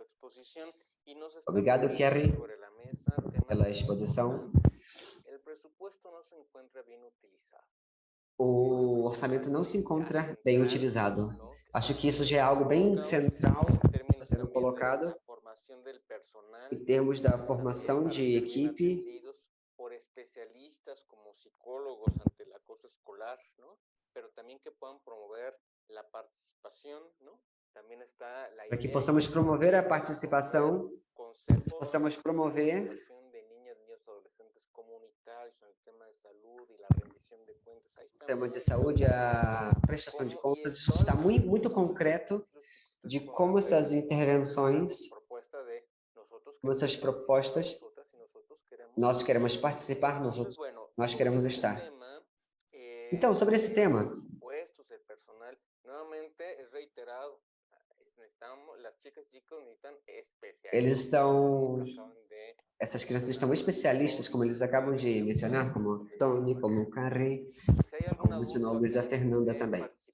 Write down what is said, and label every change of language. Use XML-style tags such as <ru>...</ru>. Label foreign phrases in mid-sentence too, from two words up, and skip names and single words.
<pt>Obrigado, Kerry, pela exposição. O orçamento não se encontra bem utilizado. Acho que isso já é algo bem central que está sendo colocado em termos da formação de equipe,</pt> <es>por especialistas como psicólogos ante el acoso escolar, ¿no? Pero también que puedan promover la participación, ¿no? También está la idea</es> <pt>para que possamos promover a participação, possamos promover</pt> <es>de niñas, niños, adolescentes comunitarios en el tema de salud y la rendición de cuentas. Ahí está</es> <pt>o tema de saúde, a prestação de contas. Isso está muito concreto de como essas intervenções, como essas propostas, nós queremos participar, nós queremos estar. Então, sobre esse tema, essas crianças estão especialistas, como eles acabam de mencionar, como Tony, como Carrie, como mencionou a Luísa Fernanda também.</pt>